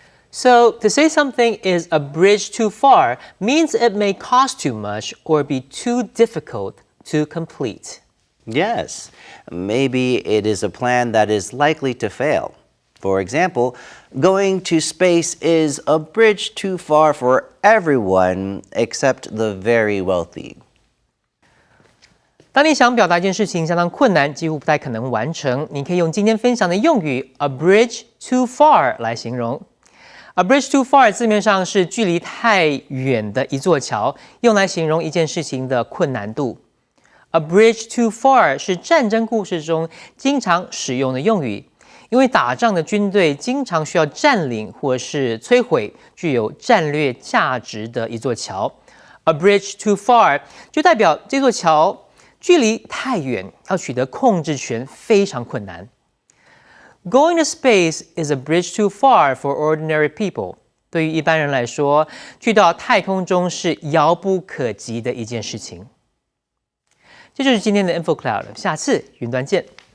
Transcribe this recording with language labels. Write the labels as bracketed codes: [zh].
[en] So to say something is a bridge too far means it may cost too much or be too difficult to complete. Yes, maybe it is a plan that is likely to fail. For example, going to space is a bridge too far for everyone except the very wealthy. [zh] 当你想表达一件事情相当困难，几乎不太可能完成，你可以用今天分享的用语 a bridge too far 来形容。 A bridge too far 字面上是距离太远的一座桥，用来形容一件事情的困难度。 A bridge too far 是战争故事中经常使用的用语，因为打仗的军队经常需要占领或是摧毁具有战略价值的一座桥。 A bridge too far 就代表这座桥距离太远，要取得控制权非常困难。 [en] Going to space is a bridge too far for ordinary people. [zh] 对于一般人来说，去到太空中是遥不可及的一件事情。这就是今天的 Info Cloud， 下次云端见。